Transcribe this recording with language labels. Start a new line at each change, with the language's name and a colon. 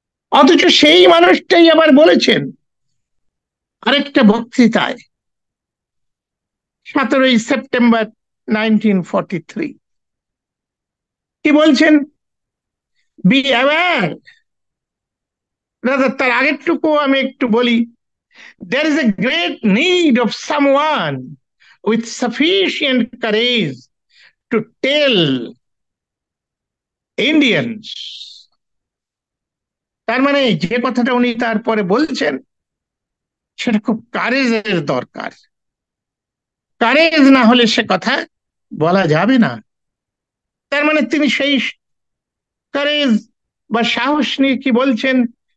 Bangla: অথচ সেই মানুষটাই আবার বলেছেন আরেকটা বক্তৃতায় 17 সেপ্টেম্বর 1943, কি বলছেন?
English: be aware,
Bangla: তার আগেরটুকু আমি একটু বলি।
English: There is a great need of someone with sufficient courage to tell Indians.
Bangla: তার মানে যে কথাটা উনি তারপরে বলছেন সেটা খুব কারেজের দরকার। কারেজ না হলে সে কথা বলা যাবে না। তার মানে তিনি সেই কারেজ বা সাহস নিয়ে কি বলছেন?